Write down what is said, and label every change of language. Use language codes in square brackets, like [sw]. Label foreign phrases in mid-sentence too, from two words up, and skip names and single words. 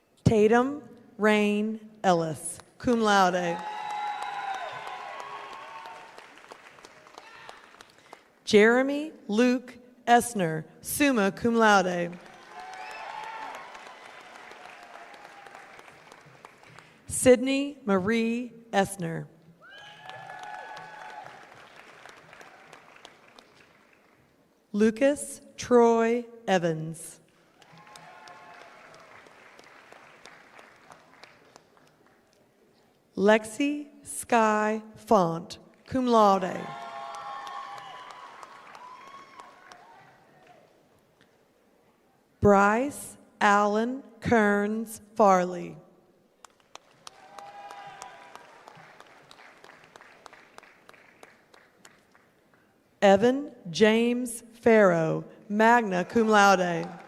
[en] Tatum Rain Ellis, [la] cum laude. [en] Jeremy Luke Essner, [la] summa cum laude. [en] Sydney Marie Essner. Lucas Troy Evans. Lexi Sky Font, [la] cum laude. [en] Bryce Allen Kearns Farley. Evan James Farrow, [la] magna cum laude.